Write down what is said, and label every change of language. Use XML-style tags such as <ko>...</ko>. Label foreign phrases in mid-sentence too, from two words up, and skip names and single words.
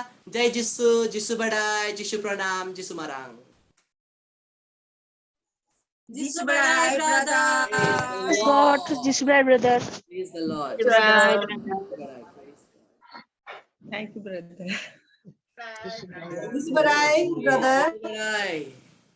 <hi>जय जिसु, जिसु बड़ाई, जिसु प्रणाम, जिसु मरांग।</hi> <en>Jesus Bye, brother. Praise God, Jesus Christ, brother. Praise the Lord. Jesus Bye, Thank you, brother. Jesus Bye, brother. Bye.</en>